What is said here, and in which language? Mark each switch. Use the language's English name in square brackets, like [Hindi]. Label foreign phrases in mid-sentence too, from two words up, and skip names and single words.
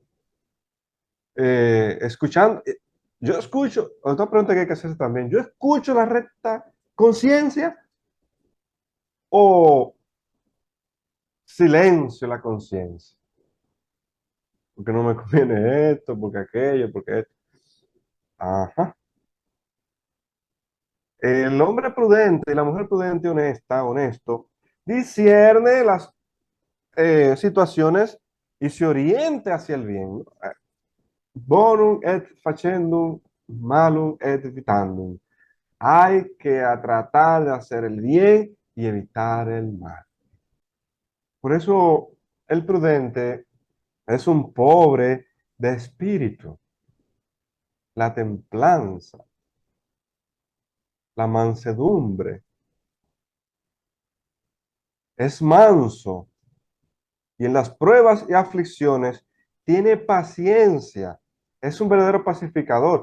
[Spanish] Escuchando, yo escucho, otra pregunta que hay que hacerse también, yo escucho la recta conciencia o silencio la conciencia, porque no me conviene esto, porque aquello, porque esto. Ajá. El hombre prudente y la mujer prudente honesta, honesto, discierne las situaciones y se orienta hacia el bien, ¿no? [Latin] Bonum et facendum, malum et evitandum. [Spanish] Hay que tratar de hacer el bien y evitar el mal. Por eso el prudente es un pobre de espíritu, la templanza, la mansedumbre, es manso y en las pruebas y aflicciones tiene paciencia, es un verdadero pacificador.